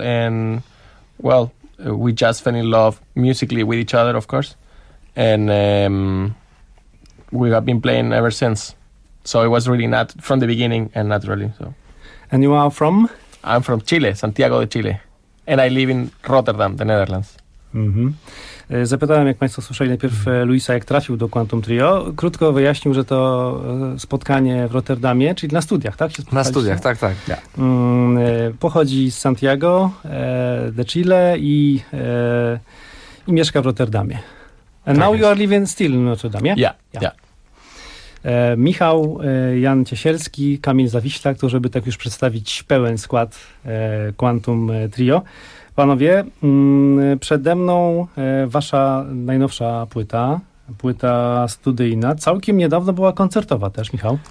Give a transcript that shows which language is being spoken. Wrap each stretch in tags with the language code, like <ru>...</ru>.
<en>And, well, we just fell in love musically with each other, of course. And we have been playing ever since. So it was really not from the beginning and naturally. So. And you are from? I'm from Chile, Santiago de Chile. And I live in Rotterdam, the Netherlands. Mm-hmm.</en> <pl>Zapytałem, jak Państwo słyszeli najpierw Luisa, jak trafił do Quantum Trio. Krótko wyjaśnił, że to spotkanie w Rotterdamie, czyli na studiach, tak? Na studiach, tak, tak. Pochodzi z Santiago de Chile i mieszka w Rotterdamie.</pl> <en>And now you are living still in Rotterdam, yeah? Yeah.</en> <pl>Michał, Jan Ciesielski, Kamil Zawiślak, to żeby tak już przedstawić pełen skład Quantum Trio. Panowie, przede mną wasza najnowsza płyta, płyta studyjna. Całkiem niedawno była koncertowa też, Michał.</pl>